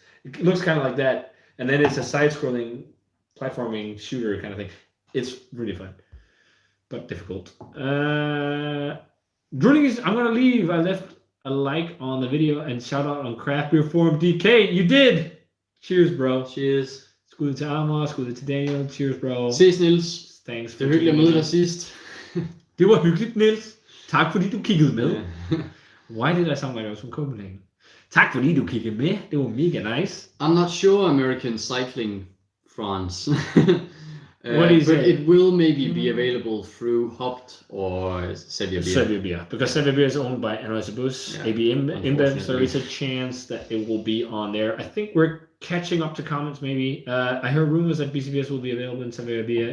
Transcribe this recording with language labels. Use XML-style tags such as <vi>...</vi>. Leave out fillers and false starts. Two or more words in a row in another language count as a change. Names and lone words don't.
<en>It looks kind of like that, and then it's a side-scrolling platforming shooter kind of thing. It's really fun, but difficult. Drillings, I'm gonna leave. I left a like on the video and shout out on Craft Beer Forum DK. You did. Cheers, bro. Cheers.</en> <da>Skud til Amar, skud til Daniel.</da> <en>Cheers, bro.</en> <da>Ses, Niels.</da> <en>Thanks for</en> <da>det var hyggeligt at møde dig sidst. Det var hyggeligt, Niels. Tak fordi du kiggede med.</da> <en>Why did I sound like I was from Copenhagen?</en> <da>Tak fordi du kiggede med. Det var mega nice.</da> <en>I'm not sure American Cycling France. What is but it? It will maybe be available through Hopped or Sevilla Beer. Sevilla Beer, because Sevilla Beer is owned by Anheuser-Busch, AB InBev, so there's a chance that it will be on there. I think we're catching up to comments maybe. I heard rumors that BCBS will be available in Sevilla Beer.</en>